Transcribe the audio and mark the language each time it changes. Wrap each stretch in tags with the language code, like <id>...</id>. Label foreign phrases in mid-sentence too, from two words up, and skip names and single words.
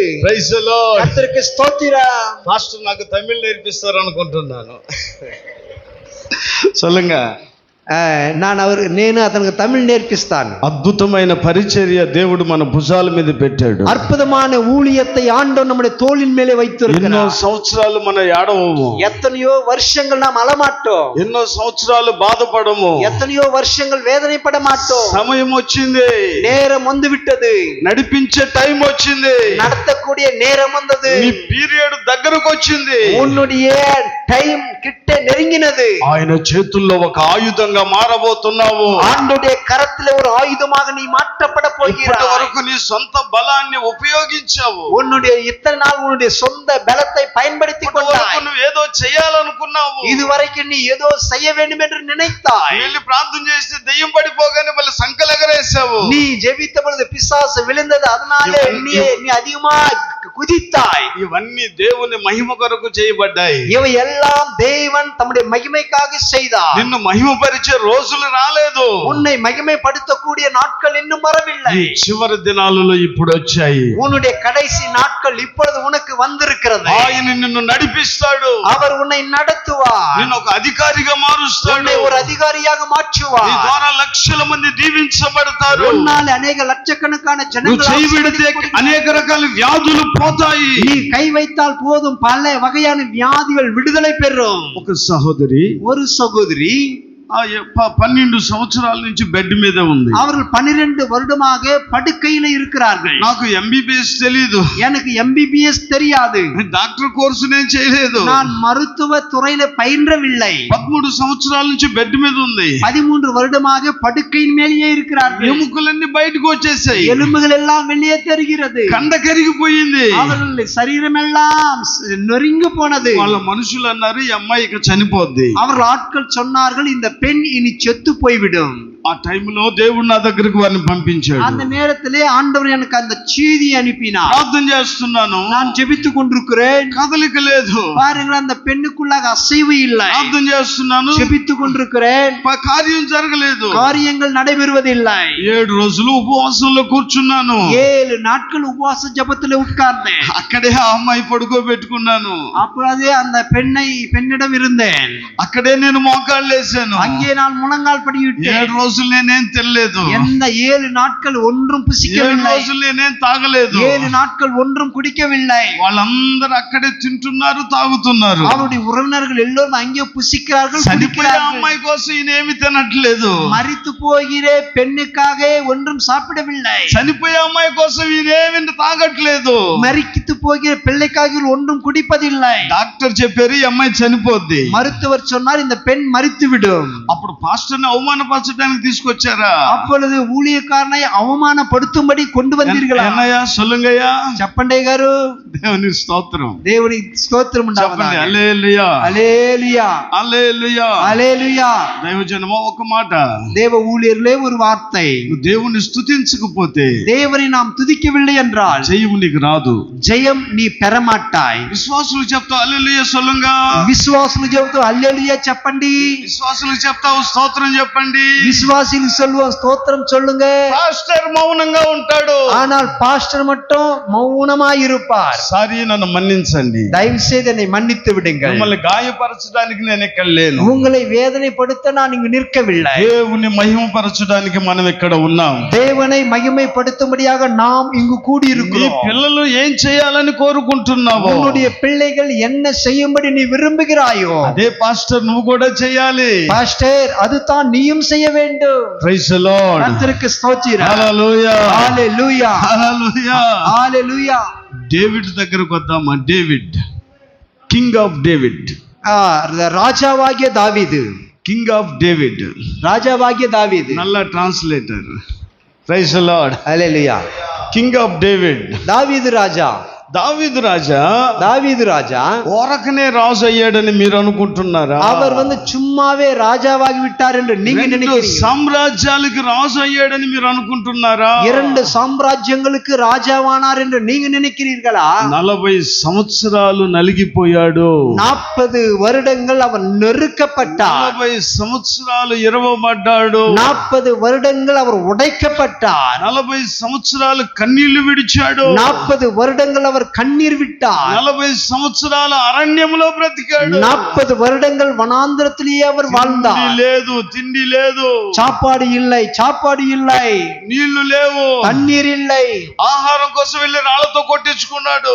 <en>Praise the Lord.</en> <ta>கர்த்தருக்கு ஸ்தோத்திரம்.</ta> <te>పాస్టర్ నాకు తమిళ్ నేర్పిస్తారు అనుకుంటున్నాను.</te> <ta>சொல்லுங்க.</ta> <te>నేను అతనికి తమిళ్ నేర్పిస్తాను. అద్భుతమైన పరిచర్య దేవుడు మన భుజాల మీద పెట్టాడు.</te> <ta>அற்புதமான ஊழியத்தை ஆண்டவர் நம்முடைய தோளின் மேலே</ta> <te>ఎన్నో</te> <ta>வைத்திருக்கிறார்.</ta> <te>సంవత్సరాలు మన ఏడవము.</te> <ta>எத்தனையோ வருஷங்கள் நாம் அழமாட்டோம்.</ta> <te>ఎన్నో సంవత్సరాలు బాధపడము.</te> <ta>எத்தனையோ வருஷங்கள் வேதனைப்பட மாட்டோம்.</ta> <te>సమయం వచ్చింది.</te> <ta>நேரம் வந்து விட்டது.</ta> <te>నడిపించే టైం వచ్చింది.</te> <ta>நடத்தக்கூடிய நேரம் வந்தது.</ta> <te>నీ పీరియడ్ దగ్గరకు వచ్చింది.</te> <ta>உன்னுடைய டைம் கிட்ட நெருங்கினது.</ta> <te>ఆయన చేతుల్లో ఒక ఆయుధంగా మారబోతున్నావు.</te> <ta>ஆண்டவருடைய கரத்திலே ஒரு ஆயுதமாக நீ மாற்றப்பட</ta> <te>ఇప్పటి</te> <ta>போகிறாய்.</ta> <te>వరకు నీ సొంత బలాన్ని ఉపయోగించావు.</te> <ta>உன்னுடைய இத்தனை நாள் உன்னுடைய சொந்த பலத்தை பயன்படுத்தி</ta> <te>ఇప్పటి వరకు</te> <ta>கொண்டாய்.</ta> <te>నువ్వు ఏదో చేయాలనుకున్నావు.</te> <ta>இதுவரைக்கும் நீ ஏதோ செய்ய வேண்டும் என்று நினைத்தாய்.</ta> <te>వెళ్ళి ప్రార్థన చేస్తే దెయ్యం పడిపోగానే మళ్ళీ సంకలెగరేసావు.</te> <ta>நீ ஜெபித்த பொழுது பிசாசு விழுந்தது, அதனாலே நீ அதிகமா குதித்தாய்.</ta> <te>ఇవన్నీ దేవుని మహిమ కొరకు చేయబడ్డాయి.</te> <ta>இவை எல்லாம் தேவன் தம்முடைய மகிமைக்காக செய்தார்.</ta> <te>నిన్ను మహిమపరిచే రోజులు రాలేదు.</te> <ta>உன்னை மகிமைப்படுத்தக்கூடிய நாட்கள் இன்னும் வரவில்லை.</ta> <te>ఈ చివరి దినాలలో ఇప్పుడు వచ్చాయి.</te> <ta>உன்னுடைய கடைசி நாட்கள் இப்பொழுது உனக்கு வந்திருக்கிறது.</ta> <te>ఆయన నిన్ను నడిపిస్తాడు.</te> <ta>அவர் உன்னை நடத்துவார்.</ta> <te>నిన్ను ఒక అధికారిగా మారుస్తాడు.</te> <ta>உன்னை ஒரு அதிகாரியாக</ta> <te>నీ</te> <ta>மாற்றுவார்.</ta> <te>ద్వారా లక్షల మంది దీవించబడతారు.</te> <ta>உன்னால் அநேக லட்சக்கணக்கான</ta> <te>నువ్వు</te> <ta>ஜனங்கள்</ta> <te>చేయి పెడితే</te> <ta>ஆசீர்வதிக்கப்படுவார்கள்.</ta> <te>అనేక రకాల వ్యాధులు పోతాయి.</te> <ta>நீ கை வைத்தால் போதும், பல வகையான வியாதிகள் விடுதலை பெறும்.</ta> <te>ఒక సహోదరి</te> <ta>ஒரு சகோதரி</ta> <te>ఆ 12 సంవత్సరాల నుంచి బెడ్ మీద ఉంది.</te> <ta>அவர்கள் 12 வருடமாக படுக்கையில இருக்கிறார்கள்.</ta> <te>నాకు MBBS తెలియదు,</te> <ta>எனக்கு MBBS தெரியாது,</ta> <te>డాక్టర్ కోర్సు నేను చేయలేదు,</te> <ta>நான் மருத்துவ துறையில பயின்றவில்லை.</ta> <te>13 సంవత్సరాల నుంచి బెడ్ మీద ఉంది.</te> <ta>13 வருடமாக படுக்கையின் மேலேயே இருக்கிறார்கள்.</ta> <te>ఎముకలన్నీ బయటకు వచ్చేసాయి,</te> <ta>எலும்புகள் எல்லாம் வெளியே தெரிகிறது,</ta> <te>కండ కరిగిపోయింది,</te> <ta>அவர்கள் சரீரம் எல்லாம் நொறுங்கி போனது.</ta> <te>వాళ్ళ మనుషులు అన్నారు ఈ అమ్మాయి ఇక చనిపోద్ది.</te> <ta>அவர்கள் ஆட்கள் சொன்னார்கள் இந்த பெண் இனி செத்து போய்விடும்.</ta> <te>ఆ టైంలో దేవుడు నా దగ్గరికి వారిని పంపించాడు.</te> <ta>அந்த நேரத்திலே ஆண்டவர் எனக்கு அந்த செய்தியை அனுப்பினார்.</ta> <te>ప్రార్థన చేస్తున్నాను,</te> <ta>நான் ஜெபித்துக் கொண்டிருக்கிறேன்,</ta> <te>కదలిక లేదు.</te> <ta>பாருங்கள் அந்த பெண்ணுக்குள்ளாக அசைவு இல்லை.</ta> <te>ప్రార్థన చేస్తున్నాను,</te> <ta>ஜெபித்துக் கொண்டிருக்கிறேன்,</ta> <te>కార్యం జరగలేదు.</te> <ta>காரியங்கள் நடைபெறுவதில்லை.</ta> <te>7 రోజులు ఉపవాసంలో కూర్చున్నాను.</te> <ta>7 நாட்கள் உபவாச ஜெபத்திலே உட்கார்ந்தேன்.</ta> <te>అక్కడే ఆ అమ్మాయి పడుకోబెట్టుకున్నాను.</te> <ta>அப்பொழுதே அந்த பெண்ணிடம் இருந்தேன்.</ta> <te>అక్కడే నేను మోకాళ్ళు వేసాను.</te> <ta>அங்கே நான் முழங்கால் படியிட்டேன்.</ta> <te>7 రోజులు నేనేం తినలేదు.</te> <ta>எந்த 7 நாட்கள் ஒன்றும்</ta> <te>7</te> <ta>புசிக்கவில்லை.</ta> <te>రోజులు నేనేం తాగలేదు.</te> <ta>7 நாட்கள் ஒன்றும் குடிக்கவில்லை.</ta> <te>వాళ్ళందరూ అక్కడే తింటున్నారు, తాగుతున్నారు.</te> <ta>அவருடைய உறவினர்கள் எல்லோரும் அங்கே புசிக்கிறார்கள்,</ta> <te>చనిపోయే</te> <ta>குடிக்கிறார்கள்.</ta> <te>అమ్మాయి కోసం ఈయనేమి తినట్లేదు.</te> <ta>மரித்து போகிற பெண்ணுக்காக ஒன்றும் சாப்பிடவில்லை.</ta> <te>చనిపోయే అమ్మాయి కోసం ఈయనేమి తాగట్లేదు.</te> <ta>மரித்து போகிற பிள்ளைக்காக ஒன்றும் குடிப்பதில்லை.</ta> <te>డాక్టర్ చెప్పారు ఈ అమ్మాయి చనిపోద్ది.</te> <ta>மருத்துவர் சொன்னார் இந்த பெண் மரித்து விடும்.</ta> <te>అప్పుడు పాస్టర్ని అవమానపరచడానికి తీసుకొచ్చారా?</te> <ta>அப்பொழுது ஊழியக்காரனை அவமானப்படுத்தும்படி கொண்டு வந்தீர்களா?</ta> <te>అన్నయ్య సొల్లుంగయ్యా, చెప్పండి గారు. దేవుని స్తోత్రం, దేవుని స్తోత్రం చెప్పండి. ఉండాలి. హల్లెలూయా, హల్లెలూయా, హల్లెలూయా, హల్లెలూయా. దైవజనమా ఒక మాట,</te> <ta>தேவ ஊழியர்களே ஒரு வார்த்தை.</ta> <te>నువ్వు దేవుని స్తుతించకపోతే,</te> <ta>தேவனை நாம் துதிக்கவில்லை என்றால்</ta> <te>జయం నీకు రాదు.</te> <ta>ஜெயம் நீ பெறமாட்டாய்.</ta> <te>విశ్వాసులు చెప్తావు హల్లెలూయా సొల్లుంగా, విశ్వాసులు చెబుతూ హల్లెలూయా చెప్పండి. విశ్వాసులు చెప్తావు స్తోత్రం చెప్పండి.</te> <ta>விசுவாசிகள் சொல்லுவோம் ஸ்தோத்திரம் சொல்லுங்க.</ta> <te>పాస్టర్ మౌనంగా ఉంటాడు.</te> <ta>ஆனால் பாஸ்டர் மட்டும் மௌனமாய் இருப்பார்.</ta> <te>సారీ నన్ను మన్నించండి,</te> <ta>தயவு செய்து என்னை மன்னித்து விடுங்கள்.</ta> <te>మిమ్మల్ని గాయపరచడానికి నేను ఇక్కడ లేను.</te> <ta>உங்களை வேதனைப்படுத்த நான் இங்கு நிற்கவில்லை.</ta> <te>దేవుని మహిమపరచడానికి మనం ఇక్కడ ఉన్నాం.</te> <ta>தேவனை மகிமைப்படுத்தும்படியாக நாம் இங்கு கூடி</ta> <te>నీ</te> <ta>இருக்கிறோம்.</ta> <te>పిల్లలు ఏం చేయాలని కోరుకుంటున్నావో,</te> <ta>உன்னுடைய பிள்ளைகள் என்ன செய்யும்படி நீ விரும்புகிறாயோ</ta> <te>అదే పాస్టర్ నువ్వు కూడా చేయాలి.</te> <ta>பாஸ்டர் அதுதான் நீயும் செய்ய வேண்டும்.</ta> <en>Praise the Lord,</en> <ta>கர்த்தருக்கு ஸ்தோத்திரம்.</ta> <te>హల్లెలూయా,</te> <ta>ஹalleluya,</ta> <te>హల్లెలూయా.</te> <ta>ஹalleluya.</ta> <te>డేవిడ్ దగ్గరకు వద్దామా? డేవిడ్,</te> <en>King of David,</en> <ta>ராஜாவாகிய தாவீது,</ta> <en>King of David,</en> <ta>ராஜாவாகிய தாவீது.</ta> <te>నల్ల ట్రాన్స్లేటర్.</te> <en>Praise the Lord,</en> <ta>ஹalleluya.</ta> <en>King of David,</en> <ta>தாவீது ராஜா.</ta> <te>దావీదు రాజా</te> <ta>தாவீது ராஜா</ta> <te>ఓరకనే రాజు అయ్యాడని మీరు అనుకుంటున్నారా?</te> <ta>அவர் சும்மாவே ராஜாவாகி விட்டார் என்று நீங்க நினைக்கிறீங்க.</ta> <te>సామ్రాజ్యాలకు రాజు అయ్యాడని మీరు అనుకుంటున్నారా?</te> <ta>2 சாம்ராஜ்யங்களுக்கு ராஜாவானார் என்று நீங்க நினைக்கிறீர்களா?</ta> <te>40 సంవత్సరాలు నలిగిపోయాడు.</te> <ta>40 வருடங்கள் அவர் நெருக்கப்பட்டார்.</ta> <te>40 సంవత్సరాలు ఇరవబడ్డాడు.</te> <ta>40 வருடங்கள் அவர் உடைக்கப்பட்டார்.</ta> <te>40 సంవత్సరాలు కన్నీళ్లు విడిచాడు.</te> <ta>40 வருடங்கள் அவர் கண்ணீர் விட்டார்.</ta> <te>40 సంవత్సరాలు అరణ్యంలో బ్రతికాడు.</te> <ta>40 வருடங்கள் வனாந்திரத்திலேயே அவர் வாழ்ந்தார்.</ta> <te>తిండి లేదు,</te> <ta>சாப்பாடு இல்லை, சாப்பாடு இல்லை,</ta> <te>నీళ్లు లేవు,</te> <ta>தண்ணீர் இல்லை.</ta> <te>ఆహారం కోసం వెళ్ళి రాళ్లతో కొట్టించుకున్నాడు.</te>